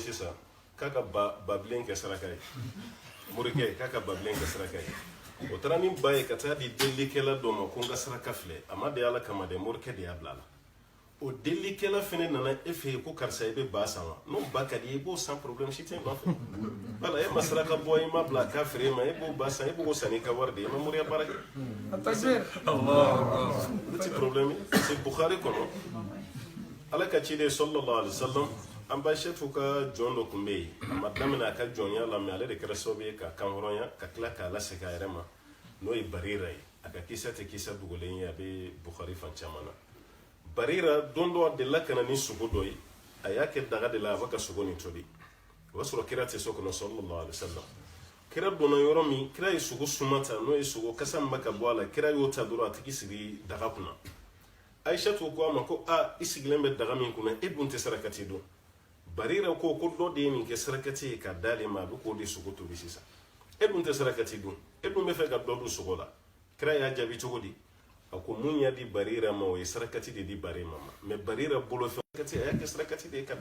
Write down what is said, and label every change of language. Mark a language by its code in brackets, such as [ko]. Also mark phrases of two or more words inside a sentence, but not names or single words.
[bm] sisan k'a ka babilen kɛ saraka ye morikɛ k'a ka babilen kɛ saraka ye o taara ni ba ye ka taa di delikɛla dɔ ma ko n ka saraka filɛ a ma de ala kama dɛ morikɛ de y'a bila a la o delikɛla fɛnɛ nana e fɛ yen ko karisa i bɛ ba san wa n'o ba ka di i b'o san problème si tɛ nɔfɛ wala e ma saraka bɔ i ma bila k'a feere e ma e b'o ba san e b'o san n'i ka wari de ye i ma moriya baara kɛ o ti problème ye c'est Bukhari kɔnɔ ala ka ciden [ar] صلى الله عليه وسلم [bm] an Aishatu ka jɔn dɔ tun bɛ yen a ma daminɛ a ka jɔnya la mais ale de kɛra sababu ye ka kanhɔrɔnya ka tila k'a lasegin a yɛrɛ ma n'o ye Barira ye a ka kisa tɛ kisa dogolen ye a bɛ Bukhari fan caman na Barira don dɔ a delila ka na ni sogo dɔ ye a y'a kɛ daga de la a bɛ ka sogo nin tobi o b'a sɔrɔ kira tɛ so kɔnɔ [ar] صلى الله عليه وسلم [bm] kira donna yɔrɔ min kira ye sogo suma ta n'o ye sogo kasa min bɛ ka bɔ a la kira y'o ta dɔrɔn a tigi sigi daga kunna Aishatu ko a ma ko i sigilen bɛ daga min kunna e dun tɛ sarakati dɔn Barira ko dɔ de ye nin kɛ sarakati ye ka d'ale ma a bɛ k'o de sogo tobi sisan e dun tɛ sarakati dun e dun bɛ fɛ ka dɔ don sogo la kira y'a jaabi cogo di a ko mun y'a di Barira ma o ye sarakati de di Barira ma mais Barira bolo fɛ sarakati a y'a kɛ sarakati de ye ka